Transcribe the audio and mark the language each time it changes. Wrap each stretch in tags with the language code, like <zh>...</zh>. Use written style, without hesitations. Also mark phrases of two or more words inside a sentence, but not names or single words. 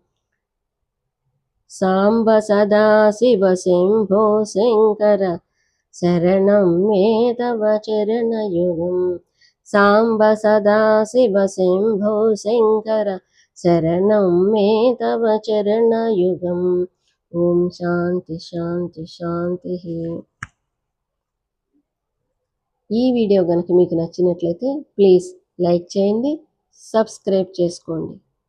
<sa>साम्ब सदा शिव शम्भो शङ्कर शरणं मे तव चरणयुगम् साम्ब सदा शिव शम्भो शङ्कर शरणं मे तव चरणयुगम् ॐ शान्ति शान्ति शान्तिः।</sa> <te>ఈ వీడియో కనుక మీకు నచ్చినట్లయితే</te> <en>please like</en> <te>చేయండి, సబ్స్క్రైబ్ చేసుకోండి.</te>